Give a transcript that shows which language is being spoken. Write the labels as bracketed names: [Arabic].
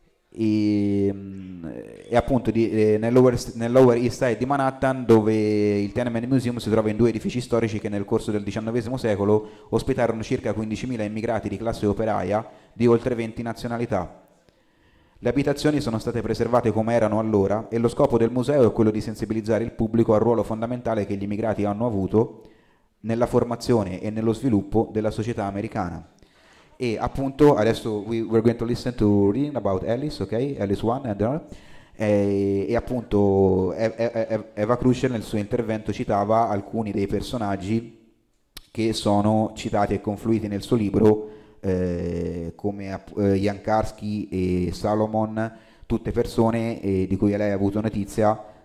[Italian] E appunto nel Lower East Side di Manhattan, dove il Tenement Museum si trova in due edifici storici che nel corso del XIX secolo ospitarono circa 15.000 immigrati di classe operaia di oltre 20 nazionalità. Le abitazioni sono state preservate come erano allora e lo scopo del museo è quello di sensibilizzare il pubblico al ruolo fondamentale che gli immigrati hanno avuto nella formazione e nello sviluppo della società americana. E appunto adesso [English] we're going to listen to reading about Alice, okay? Alice One and another. [Italian] E appunto Eva Krushel nel suo intervento citava alcuni dei personaggi che sono citati e confluiti nel suo libro, come Jankarski e Salomon, tutte persone di cui lei ha avuto notizia